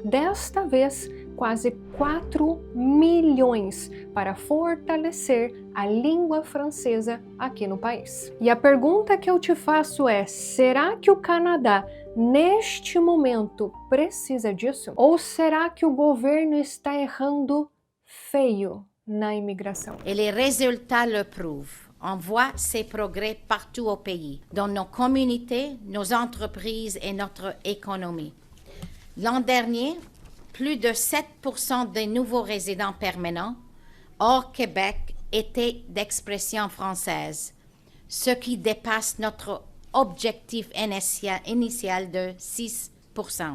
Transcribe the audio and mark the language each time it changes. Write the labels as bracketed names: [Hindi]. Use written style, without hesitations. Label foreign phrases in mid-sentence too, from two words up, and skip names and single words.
[Portuguese] Desta vez, quase 4 milhões para fortalecer a língua francesa aqui no país. E a pergunta que eu te faço é: será que o Canadá, neste momento, precisa disso? Ou será que o governo está errando feio na imigração? [French] Et les résultats le prouvent. On voit ces progrès partout au pays, dans nos communautés, nos entreprises et notre économie. L'an dernier, plus de 7% des nouveaux résidents permanents hors Québec étaient d'expression française, ce qui dépasse notre objectif initial de 6%.